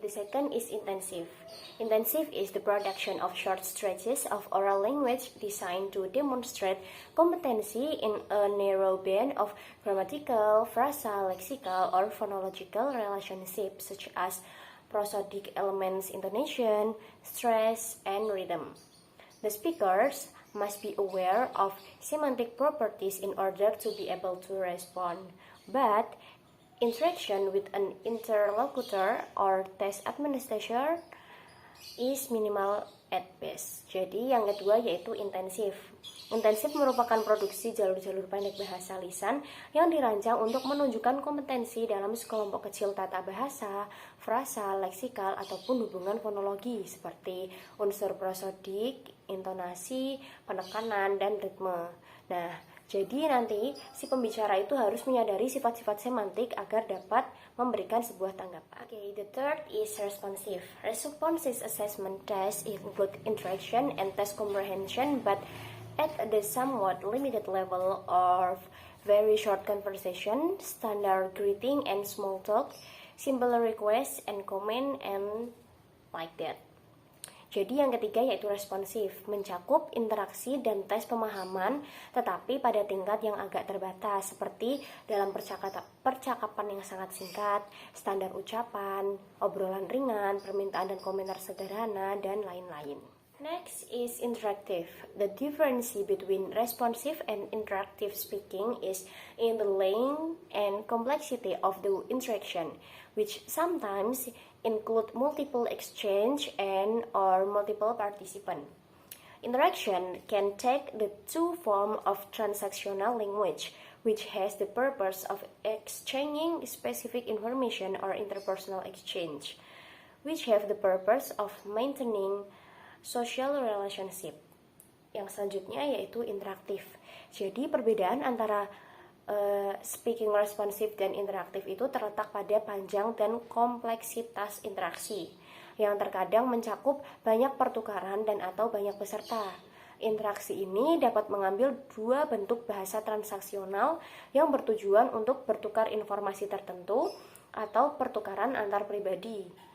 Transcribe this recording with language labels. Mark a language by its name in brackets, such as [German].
[English] The second is intensive. Intensive is the production of short stretches of oral language designed to demonstrate competency in a narrow band of grammatical, frasa, lexical, or phonological relationships such as prosodic elements, intonation, stress, and rhythm. The speakers must be aware of semantic properties in order to be able to respond, but interaction with an interlocutor or test administrator is minimal at best. [Indonesian] Jadi yang kedua yaitu intensif. Intensif merupakan produksi jalur-jalur pendek bahasa lisan yang dirancang untuk menunjukkan kompetensi dalam sekelompok kecil tata bahasa, frasa, leksikal, ataupun hubungan fonologi seperti unsur prosodik, intonasi, penekanan, dan ritme. Nah, jadi nanti si pembicara itu harus menyadari sifat-sifat semantik agar dapat memberikan sebuah tanggapan. [English] The third is responsive. Responsive assessment test include interaction and test comprehension, but at the somewhat limited level of very short conversation, standard greeting and small talk, simple request and comment, and like that. [Indonesian] Jadi yang ketiga yaitu responsif, mencakup interaksi dan tes pemahaman tetapi pada tingkat yang agak terbatas seperti dalam percakapan yang sangat singkat, standar ucapan, obrolan ringan, permintaan dan komentar sederhana, dan lain-lain. [English] Next is interactive. The difference between responsive and interactive speaking is in the length and complexity of the interaction, which sometimes include multiple exchange and or multiple participant. Interaction can take the two form of transactional language, which has the purpose of exchanging specific information, or interpersonal exchange, which have the purpose of maintaining social relationship. [Indonesian] Yang selanjutnya yaitu interaktif. Jadi perbedaan antara speaking responsive dan interaktif itu terletak pada panjang dan kompleksitas interaksi yang terkadang mencakup banyak pertukaran dan atau banyak peserta. Interaksi ini dapat mengambil dua bentuk bahasa transaksional yang bertujuan untuk bertukar informasi tertentu atau pertukaran antar pribadi.